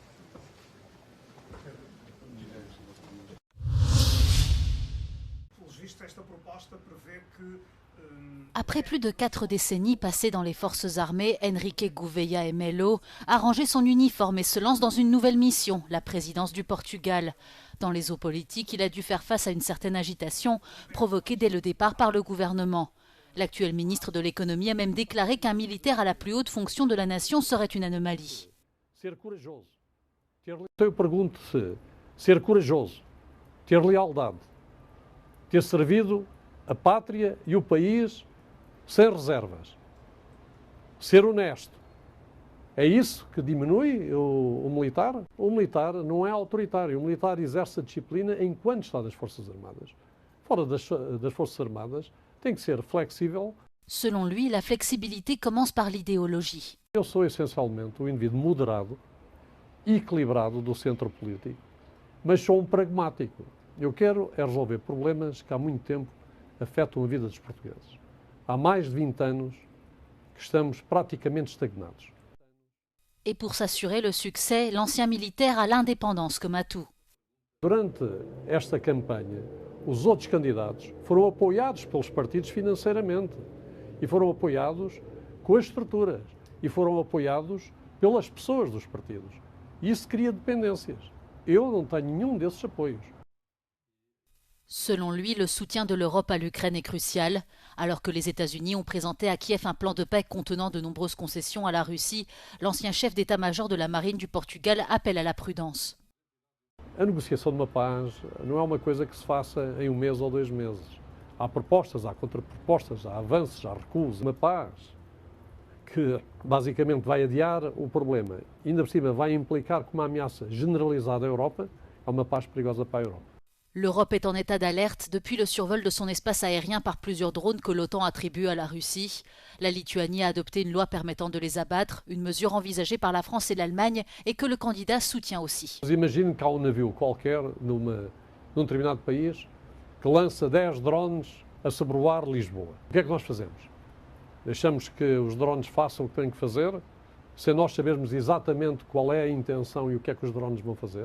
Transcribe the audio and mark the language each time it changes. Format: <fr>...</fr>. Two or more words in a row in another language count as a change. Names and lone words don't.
<fr>Après plus de 4 décennies passées dans les forces armées, Henrique Gouveia Melo a rangé son uniforme et se lance dans une nouvelle mission, la présidence du Portugal. Dans les eaux politiques, il a dû faire face à une certaine agitation, provoquée dès le départ par le gouvernement. L'actuel ministre de l'économie a même déclaré qu'un militaire à la plus haute fonction de la nation serait une anomalie.</fr> <pt>Ser corajoso. Eu pergunto-se, ser corajoso, ter lealdade, ter servido a pátria e o país sem reservas, ser honesto. É isso que diminui o militar? O militar não é autoritário, o militar exerce a disciplina enquanto está nas Forças Armadas. Fora das Forças Armadas, tem que ser flexível.</pt> <fr>Selon lui, la flexibilité commence par l'idéologie.</fr> <pt>Eu sou essencialmente um indivíduo moderado, equilibrado do centro político, mas sou pragmático. Eu quero é resolver problemas que há muito tempo afetam a vida dos portugueses. Há mais de 20 anos que estamos praticamente estagnados.</pt> <fr>Et pour s'assurer le succès, l'ancien militaire a l'indépendance comme atout.</fr> <pt>Durante esta campanha, os outros candidatos foram apoiados pelos partidos financeiramente e foram apoiados com as estruturas e foram apoiados pelas pessoas dos partidos. E isso cria dependências. Eu não tenho nenhum desses apoios.</pt> <fr>Selon lui, le soutien de l'Europe à l'Ukraine est crucial. Alors que les États-Unis ont présenté à Kiev un plan de paix contenant de nombreuses concessions à la Russie, l'ancien chef d'état-major de la marine du Portugal appelle à la prudence.</fr> <pt>A negociação de uma paz não é uma coisa que se faça em um mês ou 2 meses. Há propostas, há contrapropostas, há avanços, há recuos. Uma paz que basicamente vai adiar o problema e ainda por cima vai implicar como uma ameaça generalizada à Europa, é uma paz perigosa para a Europa.</pt> <fr>L'Europe est en état d'alerte depuis le survol de son espace aérien par plusieurs drones que l'OTAN attribue à la Russie. La Lituanie a adopté une loi permettant de les abattre, une mesure envisagée par la France et l'Allemagne et que le candidat soutient aussi.</fr> <pt>Imagine que há navio qualquer num determinado país que lança 10 drones a sobrevoar Lisboa. O que é que nós fazemos? Deixamos que os drones façam o que têm que fazer, sem nós sabermos exatamente qual é a intenção e o que é que os drones vão fazer?</pt>